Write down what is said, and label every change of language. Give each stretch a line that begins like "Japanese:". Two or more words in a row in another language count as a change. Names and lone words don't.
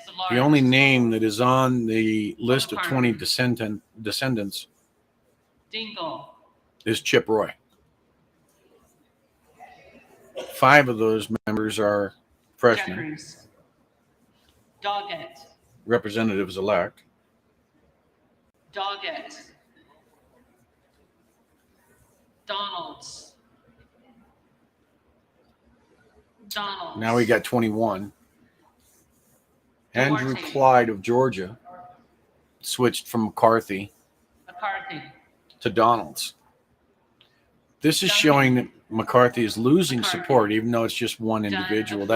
English: the only name that is on the list of 20 descendants Dingle. is Chip Roy. 5 of those members are freshmen, Jeffries. Doggett. representatives elect. Doggett. Donalds. Donalds. Now we got 21. Andrew Duarte. Clyde of Georgia switched from McCarthy McCarthy. to Donalds. This is showing that McCarthy is losing McCarthy. support, even though it's just one Dunn of individual. That